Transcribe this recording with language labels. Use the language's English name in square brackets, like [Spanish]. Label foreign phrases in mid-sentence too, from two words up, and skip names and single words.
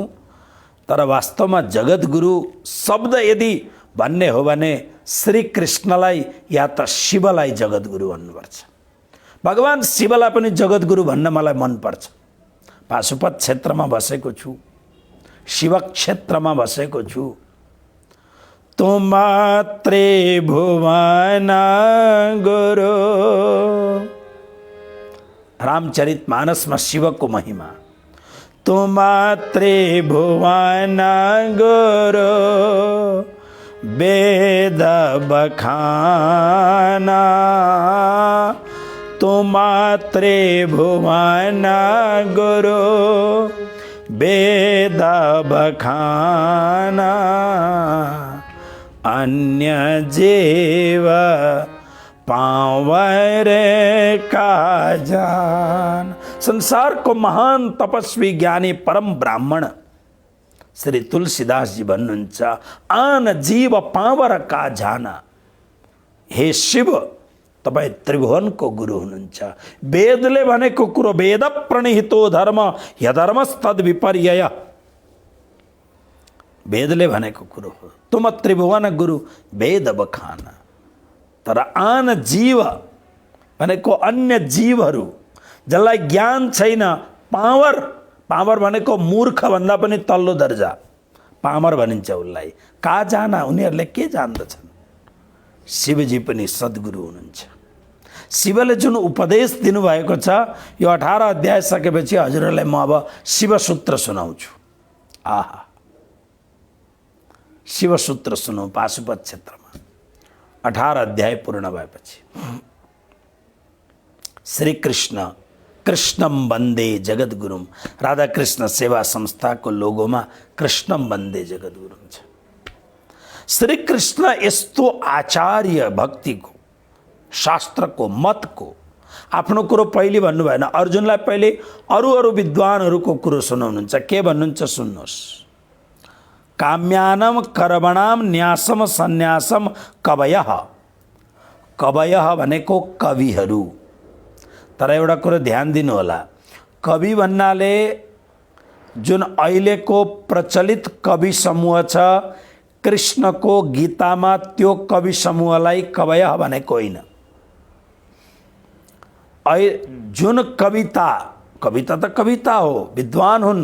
[Nepali] तर वास्तवमा जगद्गुरु शब्द यदि भन्ने हो भने श्री कृष्णलाई या त शिवलाई जगद्गुरु भन्नुपर्छ। भगवान शिवलाई पनि जगद्गुरु भन्न मलाई मनपर्छ। पाशुपत क्षेत्रमा बसेको छु, शिव क्षेत्रमा बसेको छु। [Awadhi] तुम त्रिभुवन गुरु, [Nepali] रामचरितमानसमा शिवको महिमा। [Awadhi] तुम त्रिभुवन गुरु वेद बखाना, तुम त्रिभुवन गुरु वेद बखाना, अन्य जीव पावर का जान। [Nepali] संसार को महान तपस्वी ज्ञानी परम ब्राह्मण श्री तुलसीदास जी भन्नुहुन्छ [Awadhi] आन जीव पावर का जाना। [Nepali] हे शिव तपाईँ त्रिभुवनको गुरु हुनुहुन्छ। वेदले भनेको कुरो [Sanskrit] वेद प्रणिहितो धर्म यधर्मस्तद विपर्यय। [Nepali] वेदले भनेको कुरो हो। [Awadhi] तुम त्रिभुवन गुरु वेद बखाना। [Nepali] तर आन जीव भनेको अन्य जीवहरू जसलाई ज्ञान छैन, पावर, पावर भनेको मूर्ख भन्दा पनि तल्लो दर्जा पामर भनिन्छ उसलाई। [Awadhi] कहाँ जाना, [Nepali] उनीहरूले के जान्दछन्। शिवजी पनि सद्गुरु हुनुहुन्छ। शिवले जुन उपदेश दिनुभएको छ यो 18 अध्याय सकेपछि हजुरहरूलाई म अब शिवसूत्र सुनाउँछु। आहा, शिवसूत्र सुनौ पाशुपत क्षेत्रमा 18 अध्याय पूर्ण भएपछि। [Sanskrit] श्री कृष्ण कृष्णम वन्दे जगद्गुरुम। [Nepali] राधाकृष्ण सेवा संस्थाको लोगोमा [Sanskrit] कृष्णम वन्दे जगद्गुरुम [Nepali] छ। श्री कृष्ण यस्तो आचार्य भक्तिको, शास्त्रको, मतको आफ्नो कुरो पहिले भन्नु भएन। अर्जुनलाई पहिले अरू विद्वानहरूको कुरो सुनाउनुहुन्छ। के भन्नुहुन्छ सुन्नुहोस्। [Sanskrit] काम्यानम कर्मणाम न्यासम सन्यासम कवयः। [Nepali] कवयः भनेको कविहरू। तर एउटा कुरो ध्यान दिनु होला, कवि भन्नाले जुन अहिलेको प्रचलित कवि समूह छ कृष्णको गीतामा त्यो कवि समूहलाई कवयः भनेको होइन। जुन कविता, कविता त कविता हो, विद्वान हुन्,